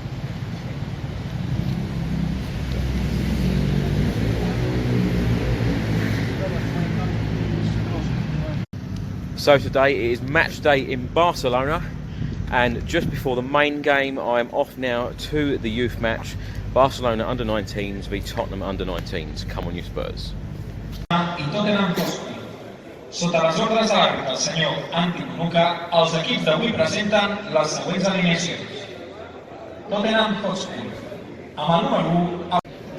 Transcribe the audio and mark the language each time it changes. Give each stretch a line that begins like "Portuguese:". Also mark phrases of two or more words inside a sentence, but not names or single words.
English: So today it is match day in Barcelona, and just before the main game I am off now to the youth match, Barcelona under-19s v Tottenham under-19s. Come on, you Spurs. I Tottenham Hotspur.
Catalan: Sota les ordres de l'àrbitre, el senyor Antic Luca, els equips d'avui presenten les següents alineacions. Tottenham Hotspur, amb el número 1...